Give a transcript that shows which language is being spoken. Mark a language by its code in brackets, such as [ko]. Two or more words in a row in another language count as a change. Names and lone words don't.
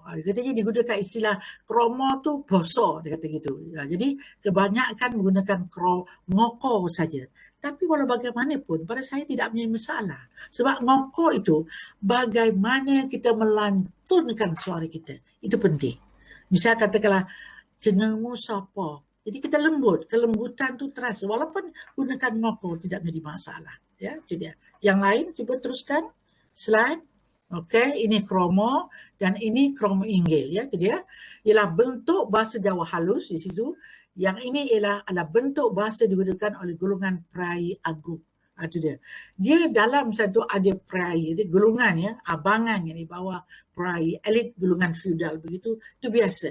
[ms] Katanya digunakan istilah kromo tu boso, dia kata gitu. Jadi kebanyakan menggunakan ngoko saja. Tapi walau bagaimanapun pada saya tidak punya masalah, sebab ngoko itu bagaimana kita melantunkan suara kita, itu penting. Misal katakanlah [jv] jenengmu sapa. [ms] Jadi kita lembut, kelembutan tu terasa walaupun gunakan ngoko tidak menjadi masalah. Ya, itu dia. Yang lain cuba teruskan slide. Okey, ini kromo dan ini [jv] kromo inggil [ms] ya, itu dia. Ialah bentuk bahasa Jawa halus di situ. Yang ini adalah bentuk bahasa digunakan oleh golongan perai agung. Itu dia. Dia dalam satu ada perai, itu golongan ya, abangan yang di bawah perai, elit golongan feudal begitu, itu biasa.